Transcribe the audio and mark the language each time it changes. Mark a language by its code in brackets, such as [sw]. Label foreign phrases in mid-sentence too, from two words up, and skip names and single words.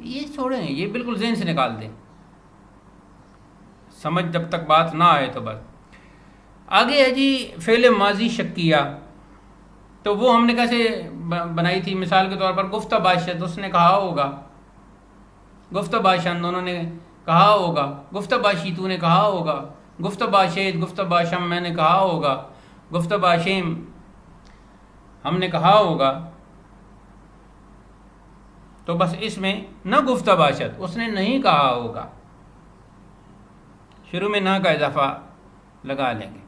[ur] یہ چھوڑیں، یہ بالکل ذہن سے نکال دیں. سمجھ جب تک بات نہ آئے تو بس. آگے ہے جی فعل ماضی شکیہ. تو وہ ہم نے کیسے بنائی تھی؟ مثال کے طور پر [fa] گفتہ باشد، [ur] اس نے کہا ہوگا، [fa] گفتہ باشند [ur] انہوں نے کہا ہوگا، [fa] گفتہ باشی [ur] تو نے کہا ہوگا، [fa] گفتہ باشید، گفتہ باشم [ur] میں نے کہا ہوگا، [fa] گفتہ باشیم [ur] ہم نے کہا ہوگا. تو بس اس میں [fa] نہ گفتہ باشد، [ur] اس نے نہیں کہا ہوگا، شروع میں نہ کا اضافہ لگا لیں گے.